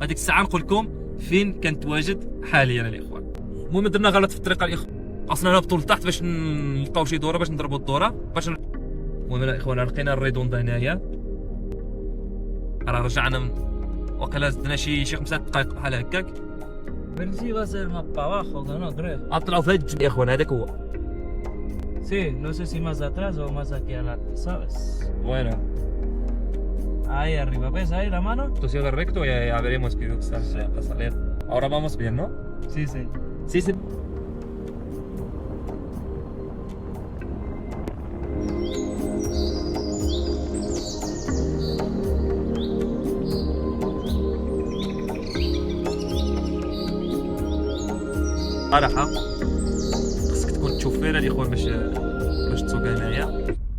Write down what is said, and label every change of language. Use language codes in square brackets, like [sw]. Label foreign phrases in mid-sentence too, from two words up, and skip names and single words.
[ar] هذيك الساعه نقول لكم فين كنتواجد حاليا الاخوان. المهم درنا غلط في الطريقه الاخوان، خاصنا نهبطوا لتحت باش نلقاو شي دوره باش نضربوا الدوره باش المهم الاخوان لقينا الريدوندا هنايا. راه رجعنا وقيلا زدنا شي 5 دقائق بحال هكاك. [es] Pero va a ser más para abajo, no creo. [ar] غنطلعوا في هاد الجبل الاخوان. هذاك هو [es] Sí, no sé si más atrás o más aquí adelante, ¿sabes? bueno. Ahí arriba, ¿ves ahí la mano? Esto sigue recto y ya veremos qué va a salir. Ahora vamos bien, ¿no? Sí, sí. Sí, sí. [ar] صراحة خصك تكون تشوفير الاخوان باش تسوق هنايا.